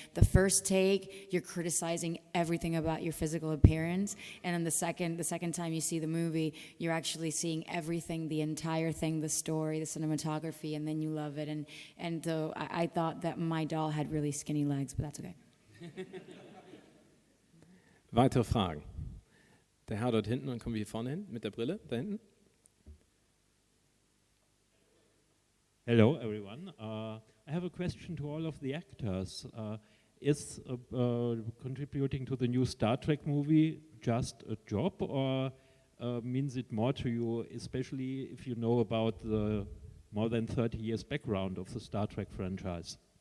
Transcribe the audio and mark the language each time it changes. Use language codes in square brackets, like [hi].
[en] The first take, you're criticizing everything about your physical appearance, and then the second time you see the movie, you're actually seeing everything, the entire thing, the story, the cinematography, and then you love it. And so I thought that my doll had really skinny legs, but that's okay. [de] Weitere Fragen? Der Herr dort hinten, dann kommen wir hier vorne hin mit der Brille, da hinten. [en] Hello, everyone. I have a question to all of the actors. Is contributing to the new Star Trek movie just a job, or means it more to you, especially if you know about the more than 30 years background of the Star Trek franchise?